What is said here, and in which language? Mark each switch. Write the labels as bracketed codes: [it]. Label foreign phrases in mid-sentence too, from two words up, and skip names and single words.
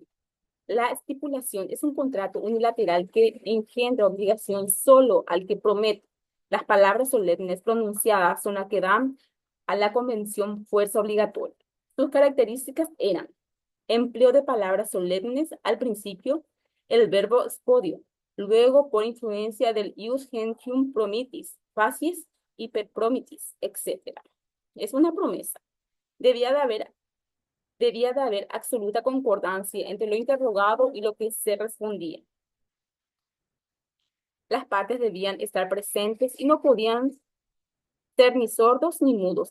[es] La estipulación es un contrato unilateral que engendra obligación solo al que promete. Las palabras solemnes pronunciadas son las que dan a la convención fuerza obligatoria. Sus características eran empleo de palabras solemnes al principio, el verbo spodio, luego por influencia del [la] ius gentium [es] promitis, facies y per promitis, etc. Es una promesa. Debía de haber, debía de haber absoluta concordancia entre lo interrogado y lo que se respondía. Las partes debían estar presentes y no podían ser ni sordos ni mudos.